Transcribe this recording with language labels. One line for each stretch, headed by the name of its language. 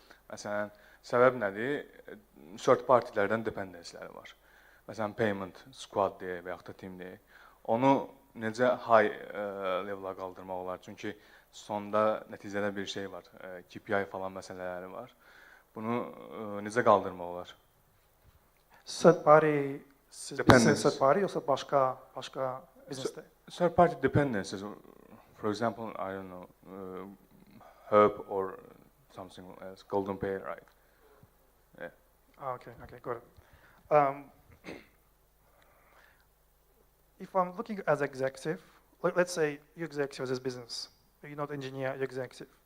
Azerbaijani: Məsələn, səbəb nədir? Third partylərdən dependencyləri var. Məsələn, payment squad deyə və yaxud da team deyə. Onu necə high level'a qaldırmaq olar? Çünki sonda nəticədə bir şey var. KPI falan məsələləri var. Bunu necə qaldırmaq olar?
English: Third party, Dependence.
Turkish: third party yoksa başka business'te?
English: Third party dependencies, for example, I don't know, Herb or something else, Golden Pay, right? Yeah. Okay, got it. If I'm looking as executive, let's say you executive this business, you're not engineer, you're executive.